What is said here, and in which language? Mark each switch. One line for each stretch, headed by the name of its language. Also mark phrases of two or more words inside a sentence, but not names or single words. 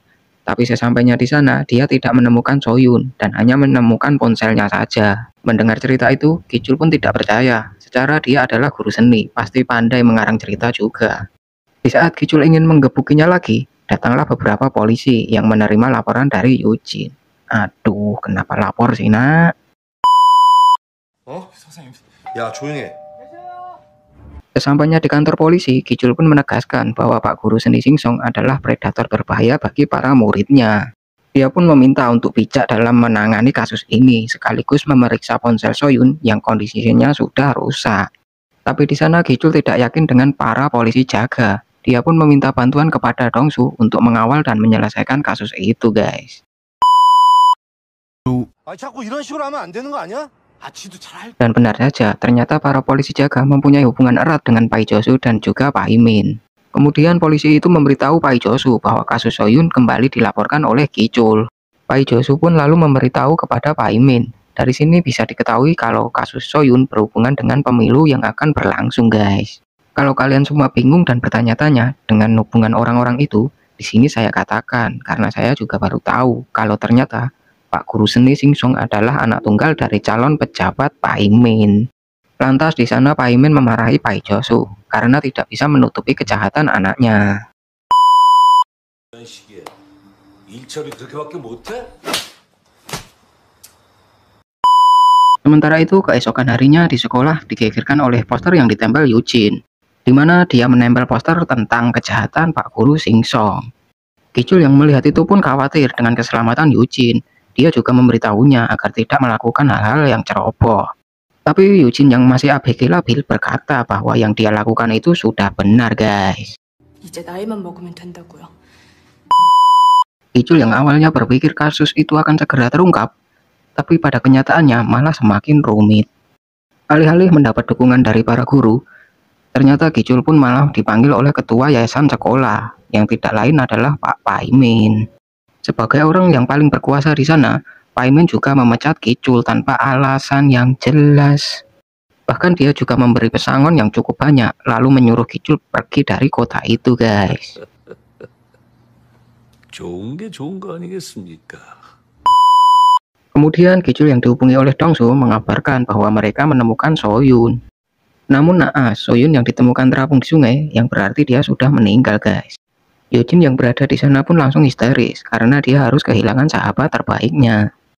Indonesian: Tapi sesampainya di sana, dia tidak menemukan Soyun dan hanya menemukan ponselnya saja. Mendengar cerita itu, Kicul pun tidak percaya. Secara dia adalah guru seni, pasti pandai mengarang cerita juga. Di saat Kicul ingin menggebukinya lagi, datanglah beberapa polisi yang menerima laporan dari Eugene. Aduh, kenapa lapor sih, nak?
Korean: 어? 야, 조용해.
Indonesian: Sesampainya di kantor polisi, Kicul pun menegaskan bahwa Pak Guru Seni Singsong adalah predator berbahaya bagi para muridnya. Dia pun meminta untuk bijak dalam menangani kasus ini, sekaligus memeriksa ponsel Soyun yang kondisinya sudah rusak. Tapi di sana Kicul tidak yakin dengan para polisi jaga. Dia pun meminta bantuan kepada Dongsu untuk mengawal dan menyelesaikan kasus itu, guys.
Korean: 아, 자꾸 이런 식으로 하면 안 되는 거 아니야? 아치도 잘
Indonesian: Dan benar saja, ternyata para polisi jaga mempunyai hubungan erat dengan Pai Josu dan juga Pai Min. Kemudian polisi itu memberitahu Pai Josu bahwa kasus Soyun kembali dilaporkan oleh Kicul. Pai Josu pun lalu memberitahu kepada Pai Min. Dari sini bisa diketahui kalau kasus Soyun berhubungan dengan pemilu yang akan berlangsung, guys. Kalau kalian semua bingung dan bertanya-tanya dengan hubungan orang-orang itu, di sini saya katakan karena saya juga baru tahu kalau ternyata Pak Guru Seni Singsong adalah anak tunggal dari calon pejabat Pai Min. Lantas di sana Pai Min memarahi Pai Josu karena tidak bisa menutupi kejahatan anaknya.
Korean: 이런 시기에 일 처리 그렇게밖에 못해?
Indonesian: Sementara itu keesokan harinya di sekolah digegerkan oleh poster yang ditempel Eugene, di mana dia menempel poster tentang kejahatan Pak Guru Singsong. Kicul yang melihat itu pun khawatir dengan keselamatan Eugene. Dia juga memberitahunya agar tidak melakukan hal-hal yang ceroboh. Tapi Eugene yang masih ABG labil berkata bahwa yang dia lakukan itu sudah benar, guys.
Korean: 이제 나이만 먹으면 된다고요.
Indonesian: Kicul yang awalnya berpikir kasus itu akan segera terungkap, tapi pada kenyataannya malah semakin rumit. Alih-alih mendapat dukungan dari para guru, ternyata Kicul pun malah dipanggil oleh ketua yayasan sekolah, yang tidak lain adalah Pak Pai Min. Sebagai orang yang paling berkuasa di sana, Pai Min juga memecat Kicul tanpa alasan yang jelas. Bahkan dia juga memberi pesangon yang cukup banyak, lalu menyuruh Kicul pergi dari kota itu, guys.
Korean: 좋은 게 좋은 거 아니겠습니까?
Indonesian: Kemudian Kicul yang dihubungi oleh Dongsu mengabarkan bahwa mereka menemukan Soyun. Namun naas, Soyun yang ditemukan terapung di sungai, yang berarti dia sudah meninggal, guys. Eugene yang berada di sana pun langsung histeris karena dia harus kehilangan sahabat terbaiknya.